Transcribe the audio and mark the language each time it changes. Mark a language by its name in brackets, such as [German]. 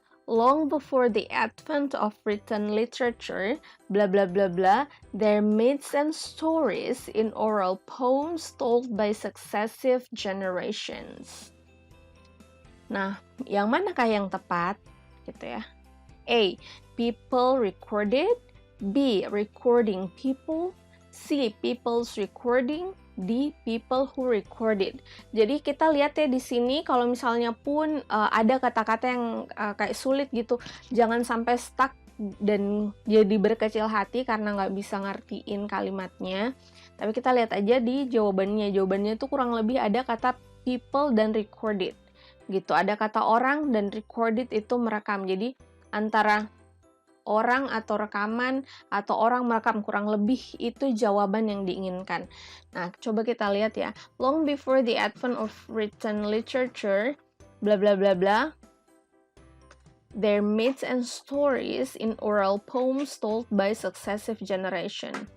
[English] Long before the advent of written literature, blah blah blah blah, there are myths and stories in oral poems told by successive generations. [Indonesian] Nah, yang manakah yang tepat? Gitu ya. [English] A. People recorded. B. Recording people. C. People's recording. D. People who recorded. [Indonesian] Jadi kita lihat ya di sini, kalau misalnya pun ada kata-kata yang kayak sulit gitu, jangan sampai stuck dan jadi berkecil hati karena nggak bisa ngertiin kalimatnya. Tapi kita lihat aja di jawabannya. Jawabannya itu kurang lebih ada kata people dan recorded. Gitu, ada kata orang dan recorded itu merekam. Jadi antara orang atau rekaman atau orang merekam, kurang lebih itu jawaban yang diinginkan. Nah, coba kita lihat ya. [English] Long before the advent of written literature, bla bla bla bla, there are myths and stories in oral poems told by successive generation.